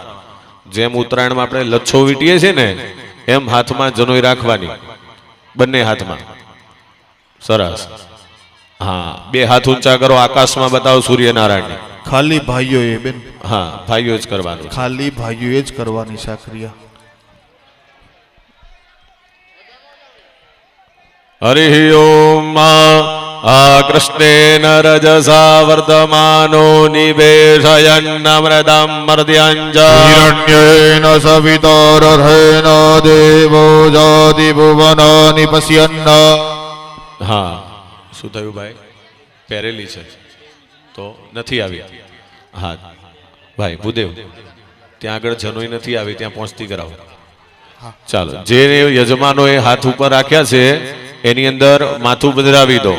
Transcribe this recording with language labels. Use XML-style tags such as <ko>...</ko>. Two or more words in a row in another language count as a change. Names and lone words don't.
<gu>જેમ ઉત્તરાયણમાં આપણે લચ્છો વીટીએ છીએ ને એમ હાથમાં જનોઈ રાખવાની બંને હાથમાં. સરસ. હા, બે હાથ ઊંચા કરો, આકાશમાં બતાવો સૂર્યનારાયણને. ખાલી ભાઈઓએ બેન હા, ભાઈઓ જ કરવાનું છે. ખાલી ભાઈઓએ જ કરવાની છે આ ક્રિયા.</gu> <sa>हरिः ॐ आकृष्णेन रजसा वर्धमानो निवेशयन्नमृतं मर्द्यञ्च हिरण्येन सवितरथेन देवो जाति भुवनानि पश्यन्</sa> <gu>હા, શું થયું ભાઈ? પહેરેલી છે તો નથી આવી. હા ભાઈ ભૂદેવ, ત્યાં આગળ જનોઈ નથી આવી, ત્યાં પહોંચતી કરાવો. ચાલો, જે યજમાનોએ હાથ ઉપર રાખ્યા છે એની અંદર માથું પધરાવી દો.</gu>